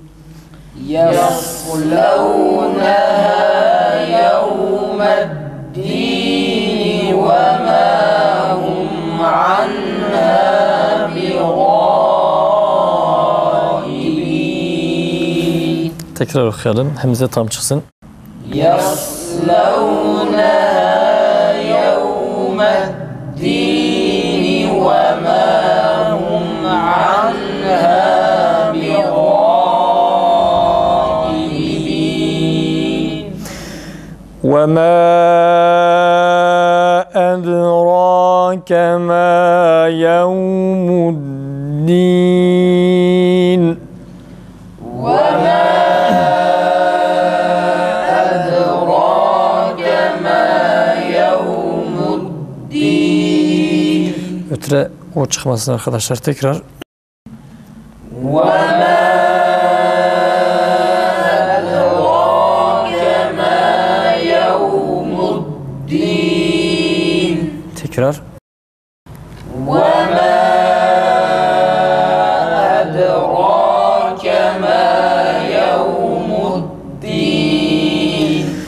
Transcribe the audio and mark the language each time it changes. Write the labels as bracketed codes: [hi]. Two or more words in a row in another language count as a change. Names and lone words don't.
[ar] يصلونها يوم الدين وما هم عنها بغائبين. [tr] Tekrar okuyalım. Hemze tam çıksın. [ar] يصلونها يوم الدين وما هم عنها بغائبين. وما أدراك ما يوم الدين. وما أدراك ما يوم الدين. [tr] Ötre o çıkmasın arkadaşlar, tekrar. [ar] وما أدراك ما يوم الدين. [tr] Tekrar. [ar] وما أدراك ما يوم الدين.